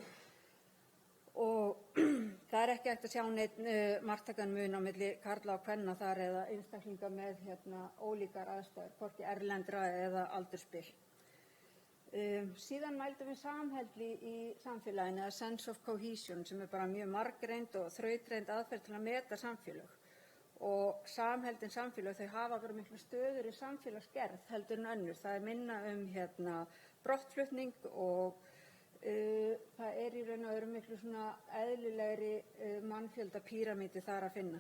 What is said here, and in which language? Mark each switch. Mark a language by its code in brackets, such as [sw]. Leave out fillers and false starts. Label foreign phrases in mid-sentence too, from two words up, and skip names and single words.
[is] Og það ekki hægt að sjá neitt marktækan mun á milli karla og kvenna þar eða einstaklinga með ólíkar aðstæður, hvorki erlendra eða aldursbil. Síðan mældum við samheldni í samfélaginu, eða [en] sense of cohesion, [is] sem bara mjög margreind og þrautreind aðferð til að meta samfélög. Og samheldin samfélög, þau hafa bara miklu stöður í samfélagsgerð heldur en önnur. Það minna brottflutning og það í raun og veru miklu svona eðlilegri mannfjölda píramídi þar að finna.